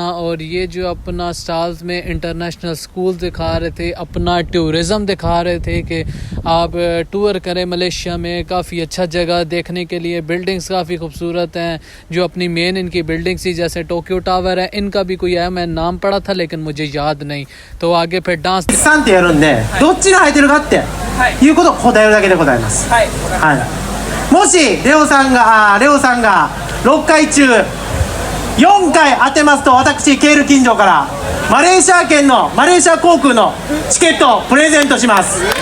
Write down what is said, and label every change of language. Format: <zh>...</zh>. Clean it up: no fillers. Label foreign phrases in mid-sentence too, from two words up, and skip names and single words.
<hi>और ये जो अपना स्टॉल्स में</hi> <en>international school</en> <hi>दिखा रहे थे, अपना टूरिज़म दिखा रहे थे कि आप टूर करें मलेशिया में, काफ़ी अच्छा जगह देखने के लिए। बिल्डिंग्स काफ़ी खूबसूरत हैं, जो अपनी मेन इनकी बिल्डिंग्स थी, जैसे टोक्यो टावर है, इनका भी कोई है, मैं नाम पढ़ा था लेकिन मुझे याद नहीं। तो आगे फिर डांस</hi> <ja>3 ってやるんで、どっちが入ってるかっていうことを答えるだけでございます。はい。もしレオさんが6回中4回当てますと、私ケール金城からマレーシア航空のチケットをプレゼントします。</ja>